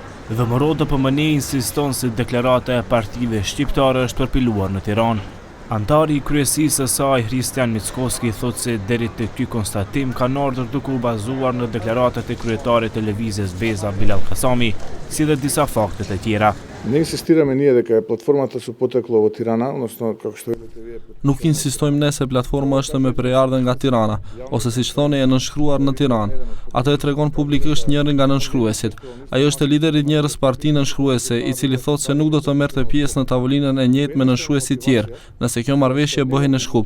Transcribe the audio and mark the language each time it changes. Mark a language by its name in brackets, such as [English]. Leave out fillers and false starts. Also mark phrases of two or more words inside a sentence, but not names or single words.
[Albanian] Dhëmëro DPMN insiston se deklarata e partive shqiptare është përpiluar në Tiranë. Antari i kryesisë së saj, Hristian Mickoski, thotë se deri te ky konstatim kanë ardhur duke u bazuar në deklaratat e kryetarit të lëvizjes Beza Bilal Kasami, si dhe disa fakte të tjera. [Macedonian] Ne insistirаме ние дека платформата су потекло во Тирана, односно како што видите вие. [Albanian] Nuk insistojmë ne se platforma është me prejardhje nga Tirana, ose siç thoni e nënshkruar në Tiranë. Atë e tregon publikisht njëri nga nënshkruesit. Ajo është lideri i njerëz parti nënshkruese, i cili thotë se nuk do të merrte pjesë në tavolinën e njëjtë me nënshkruesit tjerë, nëse kjo marrëveshje bëhej në Shkup.